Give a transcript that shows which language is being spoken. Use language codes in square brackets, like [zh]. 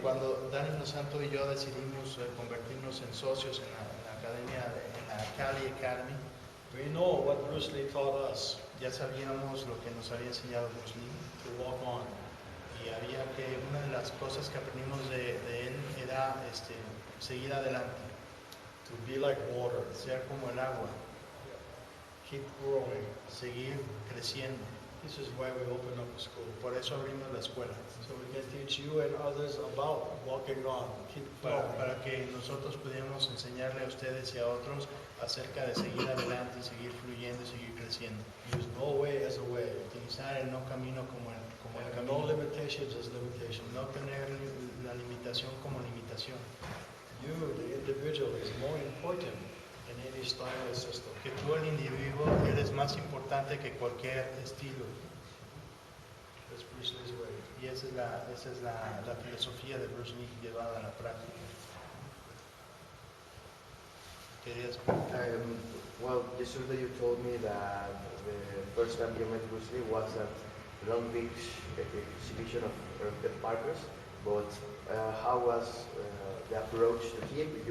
[es] Cuando Dani Santo y yo decidimos convertirnos en socios en la academia, en la Cali Academy, [en] we know what Bruce Lee taught us [es] ya sabíamos lo que nos había enseñado Bruce Lee. [en] to walk on. [es] Y había que, una de las cosas que aprendimos de él era seguir adelante, [en] To be like water, [es] ser como el agua, [en] keep growing. [es] seguir creciendo. [en] This is why we opened up a school, [es] Por eso abrimos la escuela, [en] so we can teach you and others about walking on, keep flowing. [es] para que nosotros pudiéramos enseñarle a ustedes y a otros acerca de seguir adelante, seguir fluyendo y seguir creciendo. [en] Use no way as a way. [es] Utilizar el no camino como el [en] And no [es] camino. [en] limitations as limitation. [es] No tener la limitación como limitación. [en] You, the individual, is more important in any style or system. [es] Que tú, el individuo, eres más importante que cualquier estilo. [en] That's Bruce Lee's way. [es] Y esa es la filosofía de Bruce Lee llevada a la práctica. ¿Querías? [en] Well, yesterday you told me that the first time you met Bruce Lee was at Long Beach exhibition of the Parkers, but how was the approach to him?